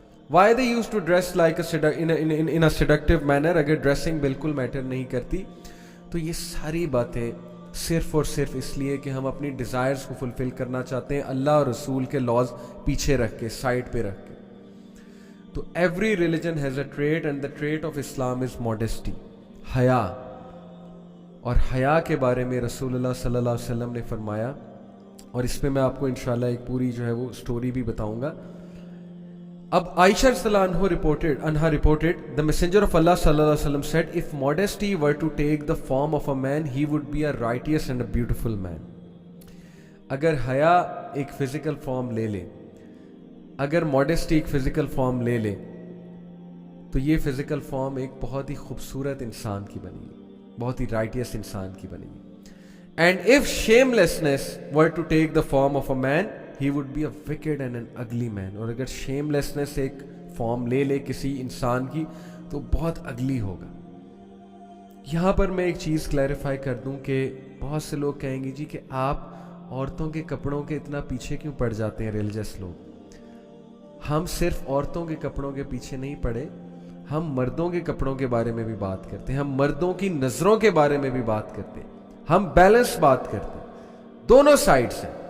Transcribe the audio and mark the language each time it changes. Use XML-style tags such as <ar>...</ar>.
<en>why they use to dress like in a seductive manner</en> <ur>اگر dressing بالکل metre نہیں کرتی؟ تو یہ ساری باتیں صرف اور صرف اس لیے کہ ہم اپنی ڈیزائرز کو فلفل کرنا چاہتے ہیں, اللہ اور رسول کے لاز پیچھے رکھ کے, سائڈ پہ رکھ کے.</ur> <en>تو every religion has a trait and the trait of Islam is modesty, حیا.</en> <ur>اور حیا کے بارے میں رسول اللہ صلی اللہ علیہ وسلم نے فرمایا, اور اس پہ میں آپ کو انشاءاللہ ایک پوری جو ہے وہ سٹوری بھی بتاؤں گا.</ur> <en>اب عائشہ رضی اللہ عنہا reported the messenger of Allah صلی اللہ علیہ وسلم said if modesty were to take the form of a man he would be a righteous and a beautiful man.</en> <ur>اگر حیا ایک فزیکل فارم لے لے, اگر modesty ایک فزیکل فارم لے لے تو یہ فزیکل فارم ایک بہت ہی خوبصورت انسان کی بنی گی, بہت ہی رائٹیس انسان کی بنی گی.</ur> <en>And if shamelessness were to take the form of a man he would be a wicked and an ugly man.</en> <ur>اور اگر shamelessness ایک فارم لے لے کسی انسان کی تو بہت اگلی ہوگا. یہاں پر میں ایک چیز کلیریفائی کر دوں کہ بہت سے لوگ کہیں گے جی کہ آپ عورتوں کے کپڑوں کے اتنا پیچھے کیوں پڑ جاتے ہیں ریلیجس لوگ؟ ہم صرف عورتوں کے کپڑوں کے پیچھے نہیں پڑے, ہم مردوں کے کپڑوں کے بارے میں بھی بات کرتے ہیں, ہم مردوں کی نظروں کے بارے میں بھی بات کرتے ہیں, ہم بیلنس بات کرتے ہیں, دونوں سائڈ سے.</ur>